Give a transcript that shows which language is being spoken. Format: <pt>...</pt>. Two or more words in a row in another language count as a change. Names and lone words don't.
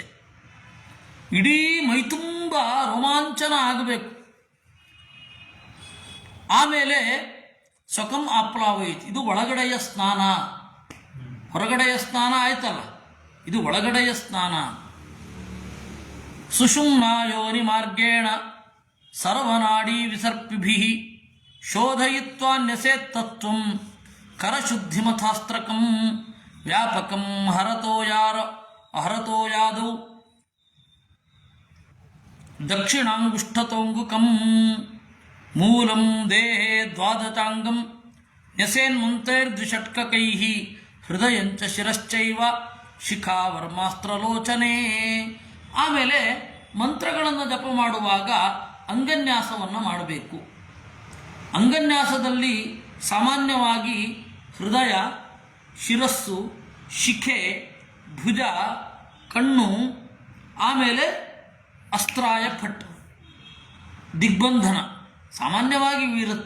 <kn>ಇಡೀ ಮೈತುಂಬ ರೋಮಾಂಚನ ಆಗಬೇಕು. ಆಮೇಲೆ</kn> <sa>ಸ್ವಕಂ ಆಪ್ಲಾವಯಿತ್,</sa> <kn>ಇದು ಒಳಗಡೆಯ ಸ್ನಾನ. ಹೊರಗಡೆಯ ಸ್ನಾನ ಆಯ್ತಲ್ಲ, ಇದು ಒಳಗಡೆಯ ಸ್ನಾನ.</kn> <sa>ಸುಷುಮ್ನಾ ಯೋನಿ ಮಾರ್ಗೇಣ ಸರ್ವನಾಡಿ ವಿಸರ್ಪಿಭಿ ಶೋಧಯಿತ್ವಾನ್ಯಸೇತ್ ತತ್ವಂ ಕರಶುದ್ಧಿಮಥಾಸ್ತ್ರಕಂ ವ್ಯಾಪಕಂ ಹರತೋ ಯಾದೌ ದಕ್ಷಿಣಾಂಗುಷ್ಠತೋಂಗುಕಂ. ಮೂಲಂ ದೇಹೇ ದ್ವಾದಶಾಂಗಂ ನ್ಯಸೇನ್ಮಂತ್ರೈರ್ದ್ವಿಷಟ್ಕಕೈ ಹೃದಯಂಚ ಶಿರಶ್ಚೈವ ಶಿಖಾವರ್ಮಾಸ್ತ್ರಲೋಚನೆ.</sa> <kn>ಆಮೇಲೆ ಮಂತ್ರಗಳನ್ನು ಜಪ ಮಾಡುವಾಗ ಅಂಗನ್ಯಾಸವನ್ನು ಮಾಡಬೇಕು. ಅಂಗನ್ಯಾಸದಲ್ಲಿ ಸಾಮಾನ್ಯವಾಗಿ ಹೃದಯ, ಶಿರಸ್ಸು, ಶಿಖೆ, ಭುಜ, ಕಣ್ಣು, ಆಮೇಲೆ</kn> <sa>ಅಸ್ತ್ರಾಯ ಫಟ್,</sa> <kn>ದಿಗ್ಬಂಧನ ಸಾಮಾನ್ಯವಾಗಿ ಇರುತ್ತೆ.</kn>